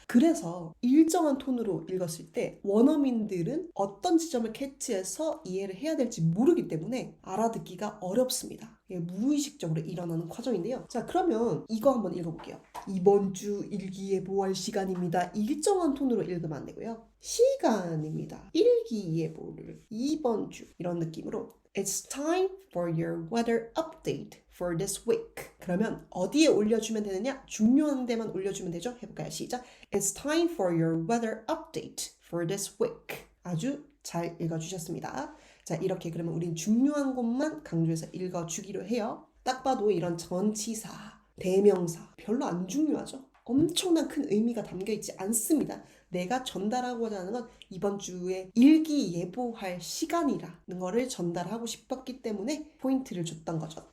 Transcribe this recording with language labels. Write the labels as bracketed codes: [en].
[ko] 그래서 일정한 톤으로 읽었을 때 원어민들은 어떤 지점을 캐치해서 이해를 해야 될지 모르기 때문에 알아듣기가 어렵습니다. 무의식적으로 일어나는 과정인데요. 자, 그러면 이거 한번 읽어볼게요. 이번 주 일기예보할 시간입니다. 일정한 톤으로 읽으면 안 되고요. 시간입니다. 일기예보를 이번 주 이런 느낌으로 [en] It's time for your weather update for this week. [ko] 그러면 어디에 올려주면 되느냐? 중요한 데만 올려주면 되죠? 해볼까요? 시작. [en] It's time for your weather update for this week. [ko] 아주 잘 읽어주셨습니다. 자, 이렇게 그러면 우린 중요한 것만 강조해서 읽어주기로 해요. 딱 봐도 이런 전치사, 대명사 별로 안 중요하죠. 엄청난 큰 의미가 담겨있지 않습니다. 내가 전달하고자 하는 건 이번 주에 일기예보할 시간이라는 거를 전달하고 싶었기 때문에 포인트를 줬던 거죠.